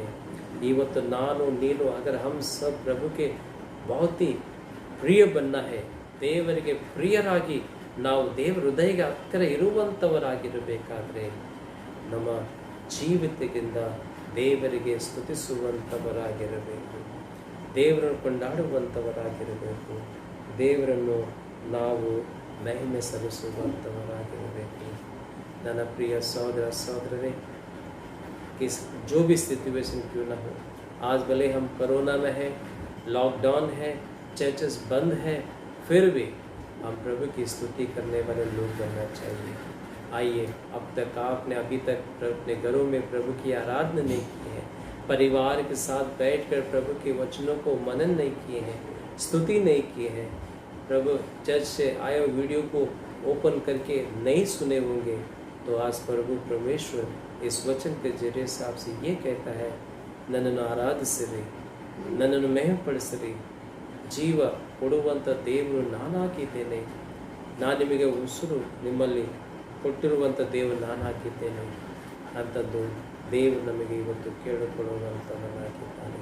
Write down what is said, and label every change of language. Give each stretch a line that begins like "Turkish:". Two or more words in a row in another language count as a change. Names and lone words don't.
Kannada: ಇವತ್ತು ನಾನು ನೀನು
Hindi: अगर हम सब प्रभु के बहुत ही प्रिय बनना है,
Kannada: ದೇವರಿಗೆ ಪ್ರಿಯರಾಗಿ ನಾವು ದೇವರ ಹೃದಯಕ್ಕೆ ಹತ್ತಿರ ಇರುವಂಥವರಾಗಿರಬೇಕಾದ್ರೆ ನಮ್ಮ ಜೀವಿತದಿಂದ ದೇವರಿಗೆ ಸ್ತುತಿಸುವಂಥವರಾಗಿರಬೇಕು, ದೇವರನ್ನು ಕೊಂಡಾಡುವಂಥವರಾಗಿರಬೇಕು, ದೇವರನ್ನು ನಾವು ಮಹಿಮೆ ಸಲ್ಲಿಸುವಂಥವರಾಗಿರಬೇಕು. ನನ್ನ ಪ್ರಿಯ ಸಹೋದರ ಸಹोदररे,
Hindi: जो भी सिचुएशन क्यों ना हो, आज भले हम कोरोना में हैं, लॉकडाउन है, चर्चेस बंद है, फिर भी हम प्रभु की स्तुति करने वाले लोग बनना चाहिए। आइए, अब तक आपने अभी तक अपने घरों में प्रभु की आराधना नहीं की है, परिवार के साथ बैठकर प्रभु के वचनों को मनन नहीं किए हैं, स्तुति नहीं किए हैं, प्रभु चर्च से आए वीडियो को ओपन करके नहीं सुने होंगे, तो आज प्रभु परमेश्वर इस वचन के जरिए से आपसे ये कहता है,
Kannada: ನನ್ನನ್ನು ಆರಾಧಿಸಿರಿ, ನನ್ನನ್ನು ಮಹಿಮೆಪಡಿಸಿರಿ, ಜೀವ ಕೊಡುವಂಥ ದೇವರು ನಾನಾಗಿದ್ದೇನೆ, ನಾನು ನಿಮಗೆ ಉಸಿರು ನಿಮ್ಮಲ್ಲಿ ಕೊಟ್ಟಿರುವಂಥ ದೇವರು ನಾನು ಹಾಕಿದ್ದೇನೆ ಅಂಥದ್ದು ದೇವರು ನಮಗೆ ಇವತ್ತು ಕೇಳಿಕೊಳ್ಳುವಂಥವನಾಗಿದ್ದಾನೆ.